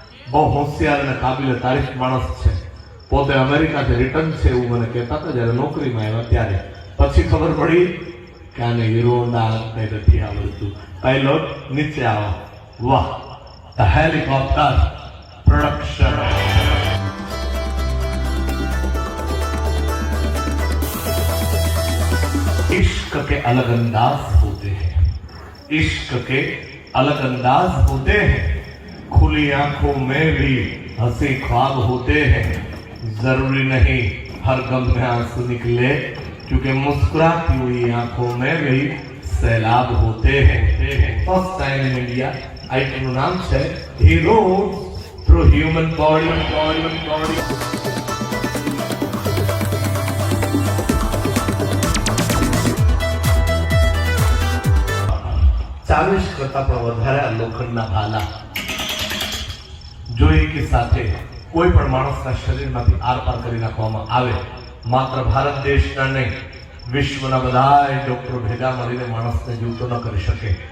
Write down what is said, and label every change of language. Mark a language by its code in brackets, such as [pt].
[gu] બહુ હોશિયાર અને કાબિલે તારીફ માણસ છે. પોતે અમેરિકાથી રિટર્ન છે એવું મને કહેતા હતા જ્યારે નોકરીમાં આવ્યા ત્યારે. પછી ખબર પડી કે આને હીરો નથી આવડતું. પાયલોટ નીચે આવો. વાહ, ધ હેલિકોપ્ટર प्रोडक्शन. [hi] इश्क के अलग अंदाज होते हैं, इश्क के अलग अंदाज होते हैं, खुली आंखों में भी हंसी ख्वाब होते हैं. जरूरी नहीं हर गम में आंसू निकले, क्योंकि मुस्कुराती हुई आंखों में भी सैलाब होते हैं. [en] first time in India item [gu] નું નામ છે [en] Hero through human body. [gu] 40 કરતા પણ વધારે લોખંડના ભાલા જો એકી સાથે કોઈ પણ માણસના શરીરમાંથી આરપાર કરી નાખવામાં આવે, માત્ર ભારત દેશના નહીં વિશ્વના બધાય ડોક્ટરો ભેગા મળીને માણસને જીવતો ન કરી શકે.